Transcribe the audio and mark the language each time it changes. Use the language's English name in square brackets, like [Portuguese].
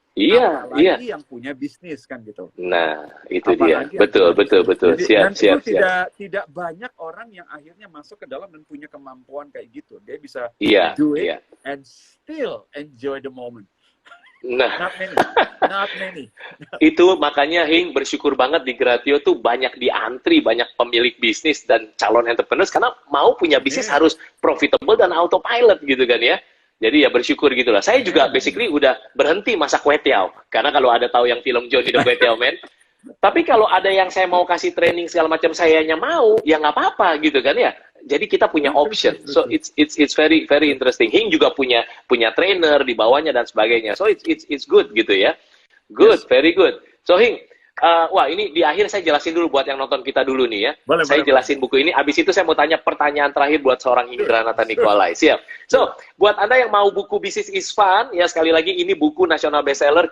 [Indonesian] Apalagi yang punya bisnis kan gitu. Nah, itu dia. Betul. Siap. Tidak banyak orang yang akhirnya masuk ke dalam dan punya kemampuan kayak gitu. Dia bisa [English] do it and still enjoy the moment. Nah, not many. [Indonesian] Itu makanya Hing bersyukur banget di Gratio tuh banyak diantri, banyak pemilik bisnis dan calon entrepreneurs karena mau punya bisnis harus profitable dan autopilot gitu kan ya. Jadi ya bersyukur gitu lah. Saya juga basically udah berhenti masak kue tiaw. Karena kalau ada tahu yang film Johnny the Kue Tiaw Man. Tapi kalau ada yang saya mau kasih training segala macam sayanya mau, ya nggak apa-apa gitu kan ya. Jadi kita punya option. [English] So it's very very interesting. [Indonesian] Hing juga punya trainer di bawahnya dan sebagainya. [English] So it's good [Indonesian] gitu ya. [English] Good, very good. So [Indonesian] Hing, wah ini di akhir saya jelasin dulu buat yang nonton kita dulu nih ya. Saya jelasin buku ini. Abis itu saya mau tanya pertanyaan terakhir buat seorang Hindranata Nikolai. Siap. So, buat Anda yang mau buku Business is Fun, ya sekali lagi ini buku nasional bestseller.